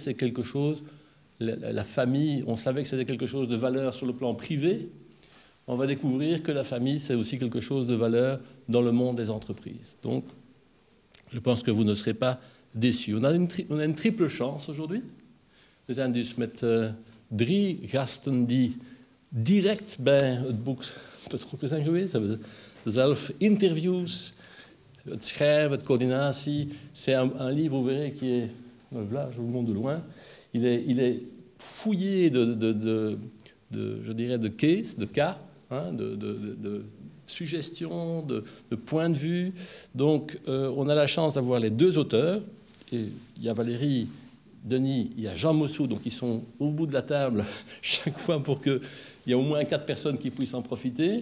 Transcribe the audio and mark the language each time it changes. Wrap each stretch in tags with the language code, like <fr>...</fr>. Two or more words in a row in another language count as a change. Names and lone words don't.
<fr>C'est quelque chose, la famille, on savait que c'était quelque chose de valeur sur le plan privé. On va découvrir que la famille, c'est aussi quelque chose de valeur dans le monde des entreprises. Donc, je pense que vous ne serez pas déçus. On a une triple chance aujourd'hui.</fr> <nl>We zijn dus met 3 gasten die direct bij het boek betrokken zijn geweest. Ze hebben zelf interviews, het schrijven, het coördinatie.</nl> <fr>C'est un livre, vous verrez, qui est... Là, je vous le montre de loin. Il est fouillé je dirais, de cases, de cas, hein, de suggestions, de points de vue. Donc, on a la chance d'avoir les 2 auteurs. Et il y a Valérie, Denis, il y a Jean Mossou, donc ils sont au bout de la table chaque fois pour qu'il y ait au moins 4 personnes qui puissent en profiter.</fr>